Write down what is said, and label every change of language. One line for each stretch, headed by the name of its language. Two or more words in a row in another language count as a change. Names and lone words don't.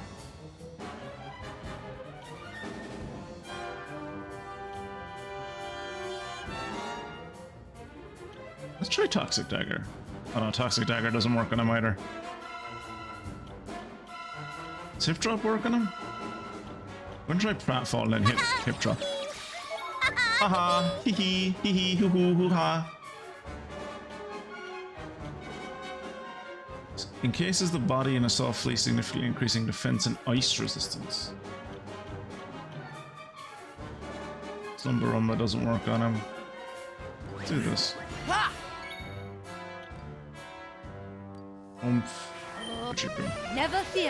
English: Let's try Toxic Dagger. Oh no, Toxic Dagger doesn't work on him either. Does Hip Drop work on him? I'm gonna try Pratfall and then hip drop. Haha, hee hee, hoo hoo hoo ha. Encases the body in a soft fleece, significantly increasing defense and ice resistance. Slumber Rumba doesn't work on him. Let's do this. Oomph. Never fear.